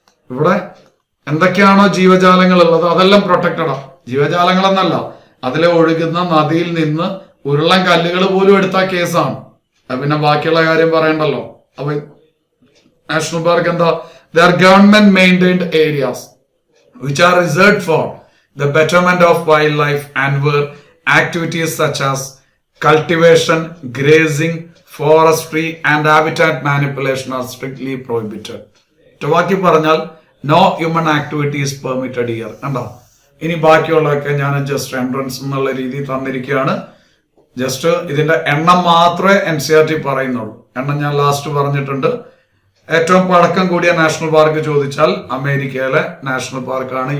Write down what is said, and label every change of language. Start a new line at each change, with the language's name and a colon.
Malayalam: ഇവിടെ എന്തൊക്കെയാണോ ജീവജാലങ്ങൾ ഉള്ളത് അതെല്ലാം പ്രൊട്ടക്റ്റഡാ. ജീവജാലങ്ങൾ എന്നല്ല, അതിലെ ഒഴുകുന്ന നദിയിൽ നിന്ന് ഉരുളൻ കല്ലുകൾ പോലും എടുത്ത കേസാണ്. പിന്നെ ബാക്കിയുള്ള കാര്യം പറയണ്ടല്ലോ. അപ്പൊ നാഷണൽ പാർക്ക് എന്താ?
English: They are government maintained areas which are reserved for the betterment of wildlife and where activities such as cultivation, grazing, forestry and habitat manipulation are strictly prohibited.
Malayalam: Talkie പറഞ്ഞാൽ
English: No human activity is permitted here.
Malayalam: കണ്ടോ? ഇനി ബാക്കിയുള്ളതൊക്കെ ഞാൻ just entrance എന്നുള്ള രീതി തന്നിരിക്കുകയാണ്. Just ഇതിന്റെ എണ്ണം മാത്രമേ NCERT പറയുന്നുള്ളൂ. എണ്ണം ഞാൻ ലാസ്റ്റ് പറഞ്ഞിട്ടുണ്ട്. ഏറ്റവും പഴക്കം കൂടിയ നാഷണൽ പാർക്ക് ചോദിച്ചാൽ അമേരിക്കയിലെ നാഷണൽ പാർക്കാണ്.